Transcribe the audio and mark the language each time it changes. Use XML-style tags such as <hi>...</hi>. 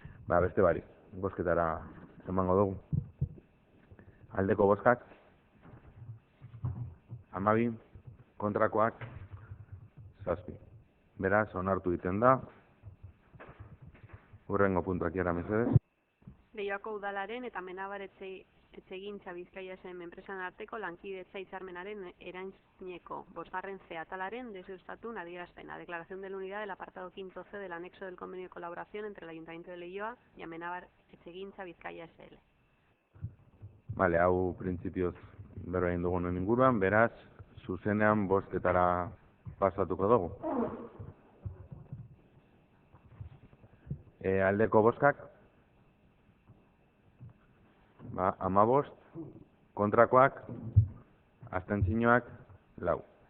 <eu>Beste barik, bozketara emango dugu. Aldeko bozkak, 12, kontrakoak, 7. Beraz, onartu egiten da. Hurrengo puntuak jara, mesedez. Leioako udalaren eta Amenabar etxegintza Bizkaia SM enpresan arteko lankidetza hitzarmenaren erantzuneko 5. C atalaren desustatun adierazpena.</eu> <es>Declaración de la unidad del apartado 5C del anexo del convenio de colaboración entre el Ayuntamiento de Leioa y Amenabar etxegintza Bizkaia SL.</es> <eu>Vale, hau printzipioz berba egin dugunen inguruan, beraz, zuzenean bozketara pasatuko dugu. Aldeko bozkak, 15, kontrakoak, abstentzioak, 4.</eu>